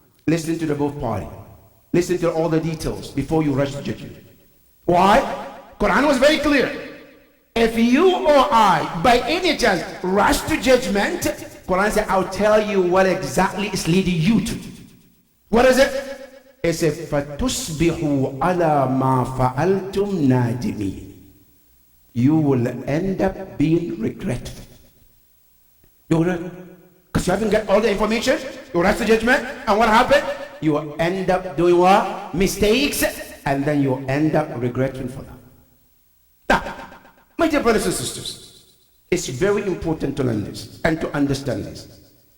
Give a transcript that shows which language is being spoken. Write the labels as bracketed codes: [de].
[en] Listen to the both parties. Listen to all the details before you rush to judgment. Why? Quran was very clear. If you or I, by any chance, rush to judgment, Quran said, I'll tell you what exactly is leading you to. What is it? It said, [ar] فَتُصْبِحُوا عَلَى مَا فَعَلْتُمْ نَادِمِينَ. [en] You will end up being regretful. Because you haven't got all the information, you rush to judgment, and what happened? You end up doing what? Mistakes, and then you end up regretting for them. Now, my dear brothers and sisters, it's very important to learn this and to understand this.